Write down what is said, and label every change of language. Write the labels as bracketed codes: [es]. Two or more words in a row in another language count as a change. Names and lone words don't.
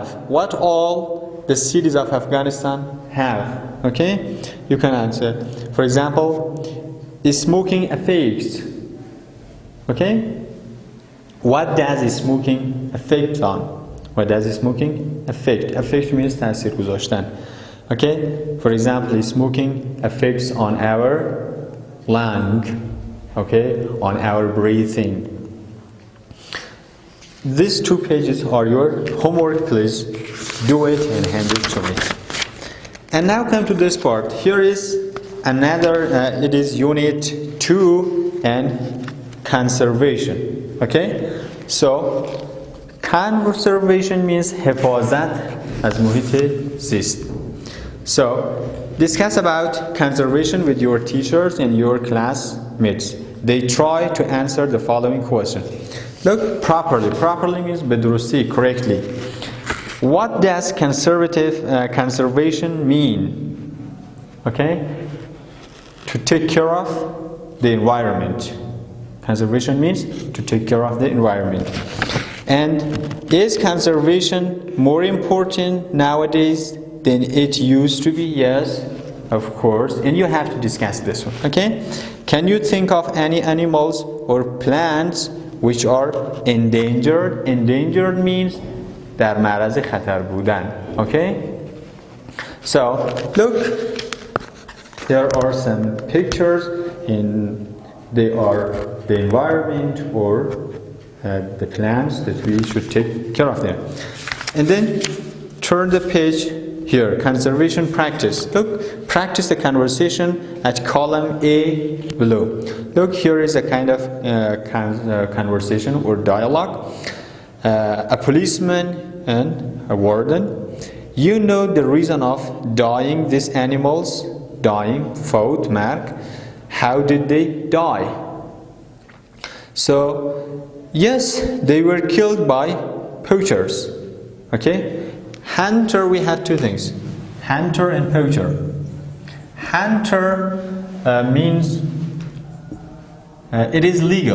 [en] What all the cities of Afghanistan have? Okay? You can answer. For example, is smoking affects? Okay? What does smoking affect on? What does smoking affect? Affect means [fa] تاثیر گذاشتن. [en] Okay? For example, smoking affects on our lung. Okay? On our breathing. These 2 pages are your homework. Please do it and hand it to me. And now come to this part. Here is another, it is unit 2 and conservation. Okay? So, conservation means [fa] حفاظت از محیط زیست. [en] So, discuss about conservation with your teachers and your classmates. They try to answer the following question. Look properly. Properly means [fa] به درستی, [en] correctly. What does conservation mean? Okay? To take care of the environment. Conservation means to take care of the environment. And is conservation more important nowadays than it used to be? Yes, of course. And you have to discuss this one. Okay? Can you think of any animals or plants which are endangered? Endangered means [fa] در معرض خطر بودن. [en] Okay? So, look, there are some pictures in they are the environment or the plants that we should take care of them. And then turn the page here, conservation practice. Look, practice the conversation at column A below. Look, here is a kind of conversation or dialogue. A policeman and a warden. You know the reason of dying these animals? Dying, [fa] فوت, مرگ. [en] How did they die? So, yes, they were killed by poachers. Okay? Hunter, we had 2 things. Hunter and poacher. Hunter means it is legal.